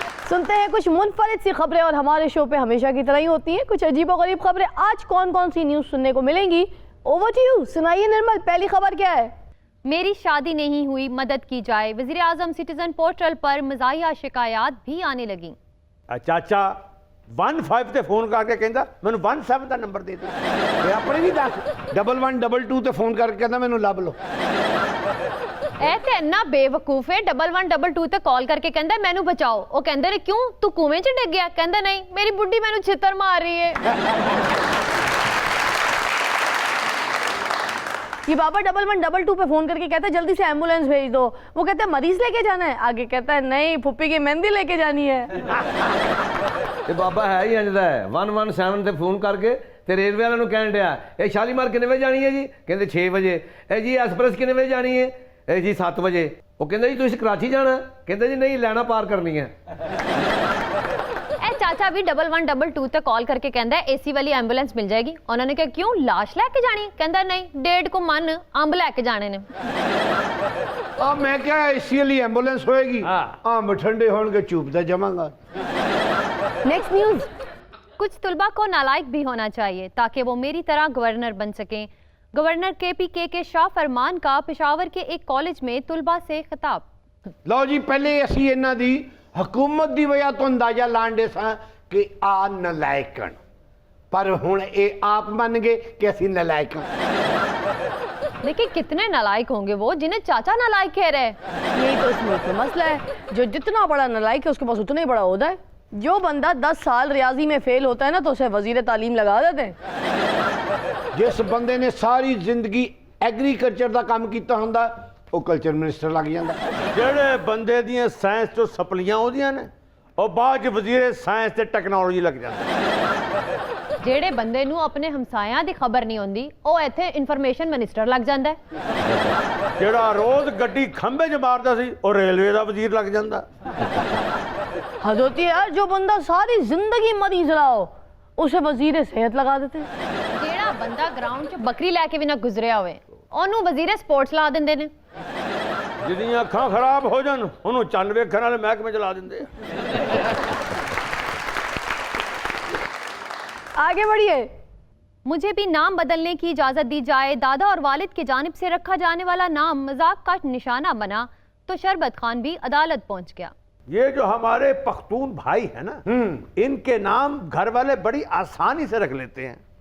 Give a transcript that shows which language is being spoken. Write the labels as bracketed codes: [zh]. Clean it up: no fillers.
[hi] सुनते हैं कुछ मुनफरिद सी खबरें और हमारे शो पे हमेशा की तरह ही होती हैं कुछ अजीब और गरीब खबरें। आज कौन कौन सी न्यूज़ सुनने को मिलेंगी? ओवर टू यू, सुनाइए निर्मल, पहली खबर क्या है? मेरी शादी नहीं हुई, मदद की जाए। वज़ीर आज़म सिटीजन पोर्टल पर मज़ाहिया शिकायत भी आने लगी। [pa] ਚਾਚਾ 15 ਤੇ ਫੋਨ ਕਰਕੇ ਕਹਿੰਦਾ ਮੈਨੂੰ 17 ਦਾ ਨੰਬਰ ਦੇ ਦੇ। ਤੇ ਆਪਣੇ ਵੀ ਦੱਸ, 1122 ਤੇ ਫੋਨ ਕਰਕੇ ਕਹਿੰਦਾ ਮੈਨੂੰ ਲੱਭ ਲਓ। ਇਹ ਤੇ ਇੰਨਾ ਬੇਵਕੂਫ ਹੈ, 1122 ਤੇ ਕਾਲ ਕਰਕੇ ਕਹਿੰਦਾ ਮੈਨੂੰ ਬਚਾਓ। ਉਹ ਕਹਿੰਦੇ ਨੇ ਕਿਉਂ, ਤੂੰ ਕੂਵੇਂ 'ਚ ਡਿੱਗ ਗਿਆ? ਕਹਿੰਦਾ ਨਹੀਂ, ਮੇਰੀ ਬੁੱਢੀ ਮੈਨੂੰ ਛਿੱਤਰ ਮਾਰ ਰਹੀ ਹੈ। ये बाबा 1122 पे फोन करके कहता है जल्दी से एम्बुलेंस भेज दो। वो कहता है मरीज लेके जाना है, आगे कहता है नहीं, फुप्पी की मेहंदी लेके जानी है। ਤੇ ਬਾਬਾ ਹੈ ਹੀ ਇੰਜ ਦਾ ਹੈ, 117 ਤੇ ਫੋਨ ਕਰਕੇ ਤੇ ਰੇਲਵੇ ਵਾਲਿਆਂ ਨੂੰ ਕਹਿਣ ਡਿਆ ਇਹ ਸ਼ਾਲੀਮਾਰ ਕਿੰਨੇ ਵਜੇ ਜਾਣੀ ਹੈ ਜੀ? ਕਹਿੰਦੇ 6 ਵਜੇ। ਇਹ ਜੀ ਐਕਸਪ੍ਰੈਸ ਕਿੰਨੇ ਵਜੇ ਜਾਣੀ ਹੈ? ਇਹ ਜੀ 7 ਵਜੇ। ਉਹ ਕਹਿੰਦਾ ਜੀ ਤੁਸੀਂ ਕਰਾਚੀ ਜਾਣਾ? ਕਹਿੰਦੇ ਜੀ ਨਹੀਂ, ਲੈਣਾ ਪਾਰ ਕਰਨੀ ਹੈ। ਇਹ ਚਾਚਾ ਵੀ 1122 ਤੇ ਕਾਲ ਕਰਕੇ ਕਹਿੰਦਾ ਏਸੀ ਵਾਲੀ ਐਂਬੂਲੈਂਸ ਮਿਲ ਜਾਏਗੀ। ਉਹਨਾਂ ਨੇ ਕਿਹਾ ਕਿਉਂ, ਲਾਸ਼ ਲੈ ਕੇ ਜਾਣੀ? ਕਹਿੰਦਾ ਨਹੀਂ, 1.5 ਕੁ ਮਨ ਅੰਬ ਲੈ ਕੇ ਜਾਣੇ ਨੇ। ਆ ਮੈਂ ਕਿਹਾ ਏਸੀ ਵਾਲੀ ਐਂਬੂਲੈਂਸ ਹੋਏਗੀ, ਅੰਬ ਠੰਡੇ ਹੋਣਗੇ, ਚੂਪਦਾ ਜਾਵਾਂਗਾ। [hi] Next news. कुछ तुलबा को नालायक भी होना चाहिए ताकि वो मेरी तरह गवर्नर बन सकें। गवर्नर KPK के शाह फरमान का पेशावर के एक कॉलेज में तुलबा से खिताब। [pa] ਲਓ ਜੀ, ਪਹਿਲੇ ਅਸੀਂ ਇਹਨਾਂ ਦੀ ਹਕੂਮਤ ਦੀ ਵਜ੍ਹਾ ਤੋਂ ਅੰਦਾਜ਼ਾ ਲਾਉਂਦੇ ਸਾਂ ਕਿ ਆ ਨਲਾਇਕ ਹਨ, ਪਰ ਹੁਣ ਇਹ ਆਪ ਮੰਨ ਗਏ ਕਿ ਅਸੀਂ ਨਲਾਇਕ ਹਾਂ। [hi] देखिए कितने नालायक होंगे वो जिन्हें चाचा नालायक कह रहे हैं। यही तो इस मुल्क में मसला है, जो जितना बड़ा नालायक है उसके पास उतना ही बड़ा ओहदा है। जो बंदा 10 साल रियाजी में फेल होता है ना तो उसे वजीर तालीम लगा देते हैं। [pa] ਜਿਸ ਬੰਦੇ ਨੇ ਸਾਰੀ ਜ਼ਿੰਦਗੀ ਐਗਰੀਕਲਚਰ ਦਾ ਕੰਮ ਕੀਤਾ ਹੁੰਦਾ ਉਹ ਕਲਚਰ ਮਿਨਿਸਟਰ ਲੱਗ ਜਾਂਦਾ। ਜਿਹੜੇ ਬੰਦੇ ਦੀਆਂ ਸਾਇੰਸ ਤੋਂ ਸਪਲੀਆਂ ਉਹਦੀਆਂ ਨੇ, ਉਹ ਬਾਅਦ 'ਚ ਵਜ਼ੀਰ ਸਾਇੰਸ ਤੇ ਟੈਕਨੋਲੋਜੀ ਲੱਗ ਜਾਂਦਾ। ਜਿਹੜੇ ਬੰਦੇ ਨੂੰ ਆਪਣੇ ਹਮਸਾਇਆਂ ਦੀ ਖਬਰ ਨਹੀਂ ਹੁੰਦੀ ਉਹ ਇੱਥੇ ਇਨਫੋਰਮੇਸ਼ਨ ਮਿਨਿਸਟਰ ਲੱਗ ਜਾਂਦਾ ਹੈ। ਜਿਹੜਾ ਰੋਜ਼ ਗੱਡੀ ਖੰਭੇ 'ਚ ਮਾਰਦਾ ਸੀ ਉਹ ਰੇਲਵੇ ਦਾ ਵਜ਼ੀਰ ਲੱਗ ਜਾਂਦਾ। [hi] हद होती है यार, जो बंदा सारी जिंदगी मरीज रहा हो उसे वजीर सेहत लगा देते हैं। [pa] ਜਿਹੜਾ ਬੰਦਾ ਗਰਾਊਂਡ 'ਚ ਬੱਕਰੀ ਲੈ ਕੇ ਵੀ ਨਾ ਗੁਜ਼ਰਿਆ ਹੋਵੇ ਉਹਨੂੰ ਵਜ਼ੀਰ ਸਪੋਰਟਸ ਲਾ ਦਿੰਦੇ ਨੇ ਜਿਹਦੀਆਂ ਅੱਖਾਂ ਖਰਾਬ ਹੋ ਜਾਣ ਉਹਨੂੰ ਚੰਨ ਵੇਖਣ ਵਾਲੇ ਮਹਿਕਮੇ ਚਲਾ ਦਿੰਦੇ ਆ [hi] आगे बढ़िए। मुझे भी नाम बदलने की इजाजत दी जाए। दादा और वालिद की जानिब से रखा जाने वाला नाम मजाक का निशाना बना तो शरबत खान भी अदालत पहुंच गया। ये जो हमारे पख्तून भाई है ना, इनके नाम घर वाले बड़ी आसानी से रख लेते हैं।